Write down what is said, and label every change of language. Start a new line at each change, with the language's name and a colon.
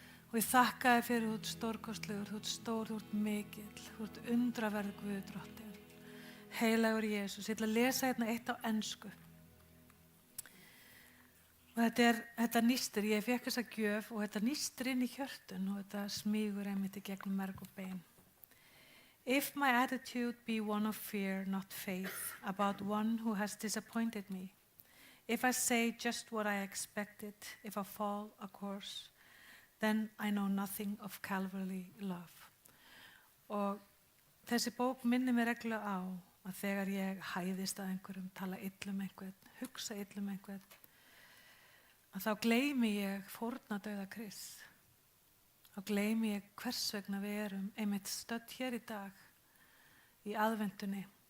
Icelandic: Og ég þakka þér fyrir þú ert stórkostlegur, þú ert stór, þú ert mikill, þú ert undraverð Guð, Drottinn. Heilagur Jesús, ég ætla að lesa hérna eitt á ensku. Og þetta nýstir, ég fékk þessa gjöf og þetta nýstir inn í hjörtun og þetta smýgur einmitt í gegnum merg og bein.
English: If my attitude be one of fear, not faith, about one who has disappointed me, if I say just what I expected, if I fall a course, then I know nothing of Calvary love.
Icelandic: Og þessi bók minnir mér reglulega á að þegar ég hæðist að einhverjum, tala illa einhvern, hugsa illa einhvern, að þá gleymi ég fórnardauða Krists. Þá gleymi ég hvers vegna við erum einmitt stödd hér í dag í aðventunni.